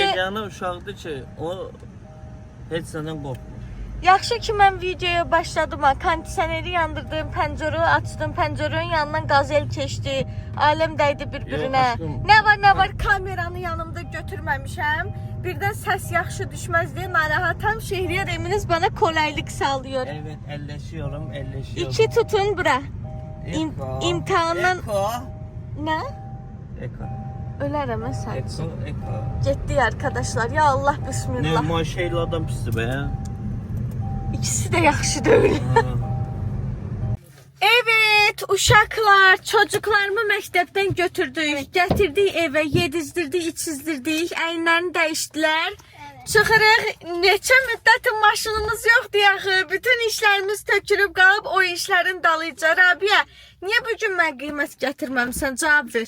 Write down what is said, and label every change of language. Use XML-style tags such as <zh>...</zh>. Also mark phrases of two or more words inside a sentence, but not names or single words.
<az>Yeganə uşaqdır ki, o heç səndən qorxmur. Yaxşı ki, mən videoya başladım. Kondisioneri yandırdım, pəncərəni açdım, pəncərənin yanından qazel keçdi. Aləm dəydi bir-birinə. Nə var, kameranı yanımda götürməmişəm. Birdən səs yaxşı düşməz deyə narahatam.</az> <tr>Şehriyar Eminiz bana kolaylık sağlıyor. Evet, elləşiyorum.</tr> <az>İki tutun bura. İmtihandan... Eko. Nə? Eko. Ölərəm mən sən. Eko. Getdik arkadaşlar.</az> <ar>Ya Allah, bismillah.</ar> <az>Ne maşayla adam pisdir be ya.</az> <tr>İkisi de yaxşı değil.</tr> <az>Evet uşaqlar, çocuklarımı məktəbdən götürdük, gətirdik evə, yedizdirdik, içizdirdik, əyinlərini dəyişdilər. Çıxırıq, neçə müddətin maşınımız yoxdur yaxı, bütün işlərimiz tökülüb qalıb o işlərin dalıca. Rabiyə, niyə bugün mən qiymət gətirməmsən, cavab ver.</az>